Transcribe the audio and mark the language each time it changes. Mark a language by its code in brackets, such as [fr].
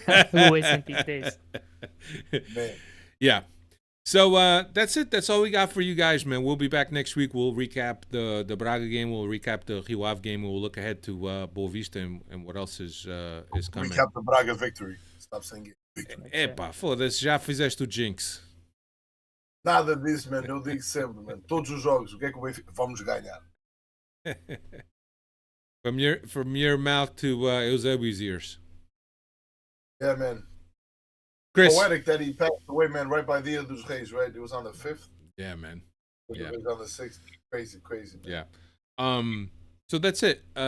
[en] Who isn't these days? Man. Yeah. So that's it. That's all we got for you guys, man. We'll be back next week. We'll recap the Braga game. We'll recap the Rio Ave game. We'll look ahead to Boa Vista and what else is coming. Recap the Braga victory. Stop saying it. [pt] Epa, foda-se, já fizeste o jinx. Nada disso, man. Eu digo sempre, man. Todos os jogos, o que é que o Benfica vamos ganhar? [en] From your mouth to Eusebio's ears. Yeah, man. Chris. Poetic that he passed away, man, right by Dia dos Reis, right? It was on the 5th. Yeah, man. Yeah. It was on the 6th. Crazy, man. Yeah. So that's it.